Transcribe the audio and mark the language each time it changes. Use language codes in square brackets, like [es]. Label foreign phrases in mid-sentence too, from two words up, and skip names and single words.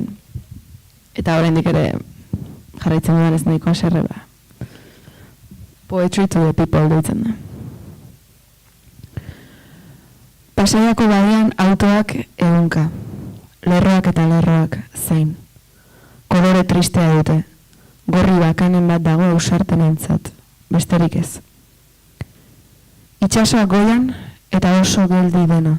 [eu] Eta oraindik ere jarraitzen dudan ez nahiko haserre da. Poetry to the people deitzen da. Pasaiako badian autoak ehunka. Lerroak eta lerroak zain. Kolore tristea dute. Gorri bakanen bat dago ausartenentzat. Besterik ez. Itsasoa goian eta oso geldi dena.